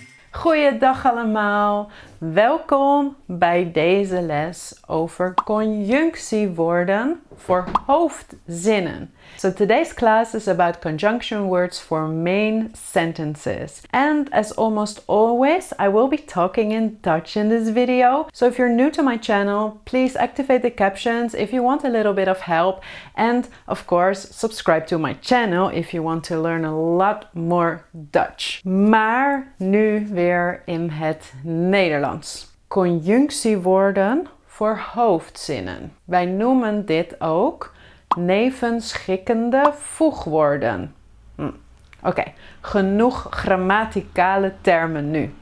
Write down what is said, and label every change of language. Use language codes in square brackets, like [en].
[nl] Goeiedag allemaal, welkom bij deze les over conjunctiewoorden voor hoofdzinnen. [en] So today's class is about conjunction words for main sentences. And as almost always, I will be talking in Dutch in this video. So if you're new to my channel, please activate the captions if you want a little bit of help. And of course, subscribe to my channel if you want to learn a lot more Dutch. [nl] Maar nu weer in het Nederlands. Conjunctiewoorden voor hoofdzinnen. Wij noemen dit ook nevenschikkende voegwoorden. Oké, genoeg grammaticale termen nu.